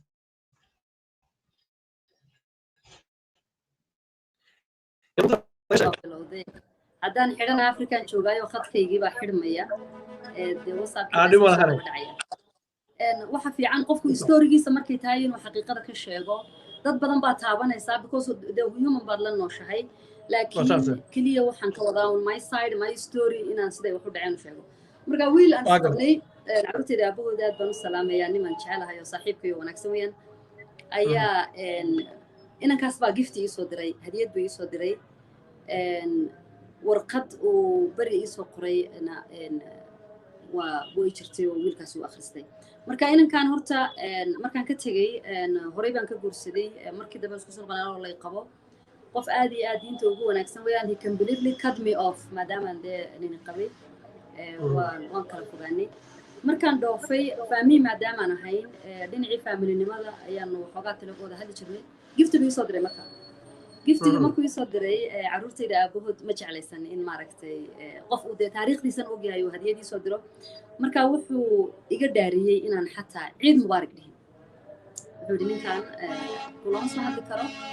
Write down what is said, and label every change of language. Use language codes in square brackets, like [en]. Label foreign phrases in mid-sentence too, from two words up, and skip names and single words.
[so] haddaan xidhana african joogaayo khadkaygii baa xidhmaya dee whatsappkii waxa fiican qofku historigiisa markay tahay inuu xaqiiqada ka sheego dad badan baa taabanaysaa [en] because the human [so] baad la nooshahay laakiin keliya waxaan ka wadaa [en] on my side my story [so] inaan siday wax u dhaceen u sheego marka wiil aan isqabnay caruurtayda aabahooda aad baan u salaamayaa niman jecelahay oo saaxiibkayo wanaagsan weeyaan ayaa inankaas baa gifti iisoo diray hadiyad buu iisoo diray warqad uu beri iisoo qoray way jirtay oo wiilkaas uu akhristay marka inankan horta markaan ka tegey horey baan ka guursaday markii dambe isku soo qanaaloo lay qabo qof aad iyo aad diinta ugu wanaagsan weeyaan [en] he completely cut me off [so] maadaamaan dee nin qabay waan kala fogaanay markaan dhoofay faamiye maadaamaan ahayn dhinacii faamilinimada ayaanu waxoogaa talagooda hadli jirnay giftigu iisoo diray marka giftiga markuu iisoo diray caruurtayda aabahood ma jeclaysan in maaragtay qof uu dee taariikhdiisan ogyahay uu hadiyad iisoo diro marka wuxuu iga dhaariyey inaan xataa ciid mubaarak dhihin wuxuu yidhi ninkan kulama soo hadli karo